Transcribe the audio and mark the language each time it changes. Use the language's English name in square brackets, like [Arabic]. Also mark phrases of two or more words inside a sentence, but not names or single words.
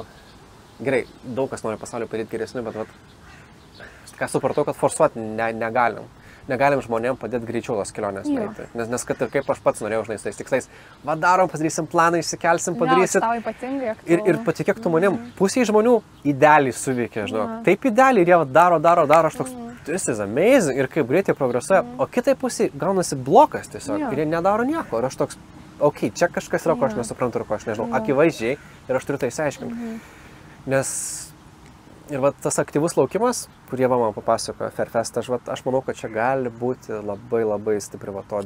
[Lithuanian] Gerai, daug kas nori pasaulį padaryti geresnį, bet ką supratau, kad forsuoti negalim. Negalim žmonėm padėti greičiau tos kelionės nueiti. Nes kad ir kaip aš pats norėjau, žinai, su tais tikslais, darom, padarysim planą, išsikelsim, padarysim. Ir patikėk tu manim, pusė žmonių idealiai suveikia, žinok. Taip idealiai ir jie daro, aš toks, [English] this is amazing [Lithuanian] ir kaip greitai progresuoja, o kitai pusė gaunasi blokas tiesiog ir jie nedaro nieko. Ir aš toks, okei, čia kažkas yra, ko aš nesuprantu ir ko aš nežinau, akivaizdžiai ir aš turiu tai išsiaiškinti. Nes ir tas aktyvus laukimas, kurie man papasakojo Fairfest, aš manau, kad čia gali būti labai labai stipri vatodė.